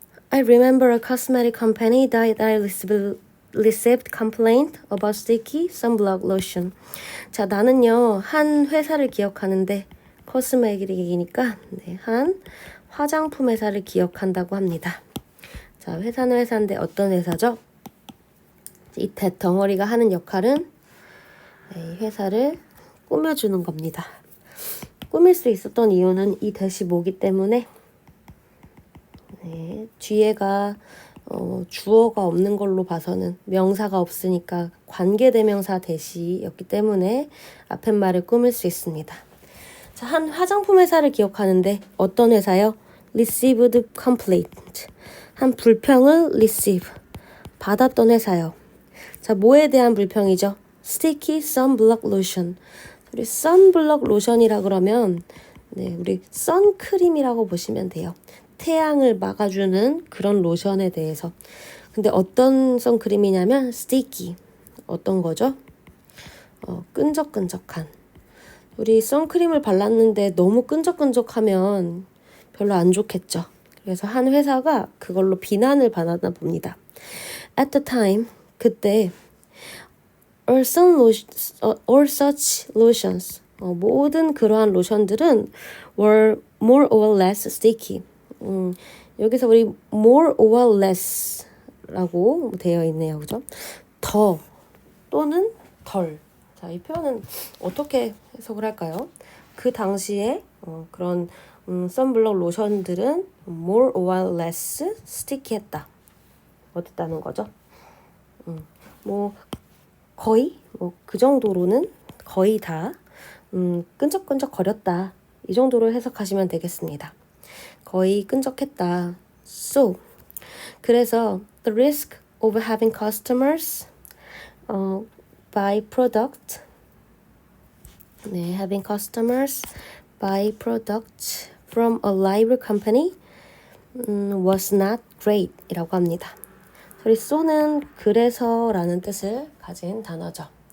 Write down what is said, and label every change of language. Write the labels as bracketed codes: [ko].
[en] I remember a cosmetic company that I received complaint about sticky sunblock lotion. [ko] 자, 나는요, 한 회사를 기억하는데 코스메틱이니까 한 화장품 회사를 기억한다고 합니다. 자, 회사는 회사인데 어떤 회사죠? 이 덩어리가 하는 역할은 회사를 꾸며주는 겁니다. 꾸밀 수 있었던 이유는 이 대시 뭐기 때문에 뒤에가 주어가 없는 걸로 봐서는 명사가 없으니까 관계대명사 대시였기 때문에 앞에 말을 꾸밀 수 있습니다. 자, 한 화장품 회사를 기억하는데 어떤 회사요? [en] Received complaint. [ko] 한 불평을 receive. 받았던 회사요. 자, 뭐에 대한 불평이죠? [en] Sticky sunblock lotion. [ko] 우리 sunblock lotion이라 그러면 우리 선크림이라고 보시면 돼요. 태양을 막아주는 그런 로션에 대해서. 근데 어떤 선크림이냐면 sticky. 어떤 거죠? 끈적끈적한. 우리 선크림을 발랐는데 너무 끈적끈적하면 별로 안 좋겠죠. 그래서 한 회사가 그걸로 비난을 받았나 봅니다. [en] At the time, [ko] 그때 [en] all such lotions, [ko] 모든 그러한 로션들은 [en] were more or less sticky. [ko] 여기서 우리 more or less 라고 되어 있네요. 그죠? 더 또는 덜. 자, 이 표현은 어떻게 해석을 할까요? 그 당시에 그런 선블럭 로션들은 [en] more or less [ko] sticky했다. 어땠다는 거죠? 뭐 거의 그 정도로는 거의 다 끈적끈적 거렸다. 이 정도로 해석하시면 되겠습니다. 거의 끈적했다. [en] So, 그래서 the risk of having customers buy product, having customers buy product from a rival company was not great 이라고 합니다. [ko] 우리 so는 그래서라는 뜻을 가진 단어죠.